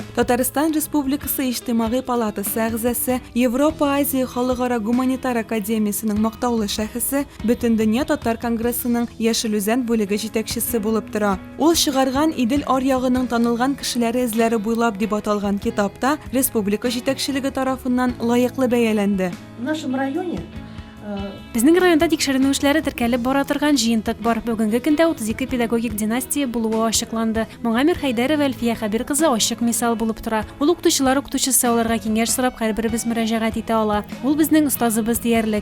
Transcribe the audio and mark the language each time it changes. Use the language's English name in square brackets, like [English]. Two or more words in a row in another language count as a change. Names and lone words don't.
[Tatar] Татарстан Республикасы иҗтимагый палатасы әгъзасы, Европа-Азия халыкара гуманитар академиясенең мактаулы шәхесе, Бөтен дөнья татар конгрессының Яшел Үзән бүлеге җитәкчесе булып тора. Ул чыгарган Идел аръягының танылган кешеләре эзләре буйлап дип аталган китапта республика җитәкчелеге тарафыннан лаеклы бәяләнде. [Russian] В нашем районе [Tatar] Безнең районда тикшеренү эшләре теркәлеп бара торган җыентык бар. Бүгенге көндә 32 педагогик династия булуы ачыкланды. Моңа Мирхәйдәрова Әлфия Хәбир кызы ачык мисал булып тора. Ул укытучылар укытучысы, аларга киңәш сорап һәрберебез мөрәҗәгать итә ала. Ул безнең остазыбыз диярлек.